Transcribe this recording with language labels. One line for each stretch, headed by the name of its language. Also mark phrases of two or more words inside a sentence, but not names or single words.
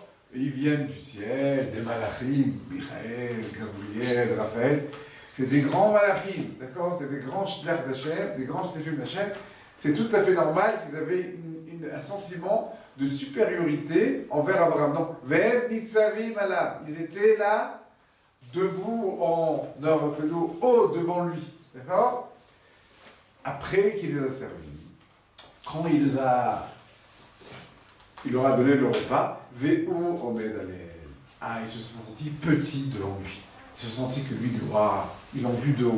French: Et ils viennent du ciel, des malachim, Michael, Gabriel, Raphaël. C'est des grands malachim, d'accord? C'est des grands shliach d'Hachem, des grands shliachim d'Hachem. C'est tout à fait normal qu'ils avaient un sentiment de supériorité envers Abraham. Donc,
Hebrew: והם נצבים עליו,
French: ils étaient là, debout en haut devant lui, d'accord? Après, après qu'il les a servis, quand il leur a donné le repas,
Hebrew: והוא עומד עליהם.
French: Ah, ils se sont sentis petits devant lui. Ils se sont sentis que lui, ils l'ont vu de haut.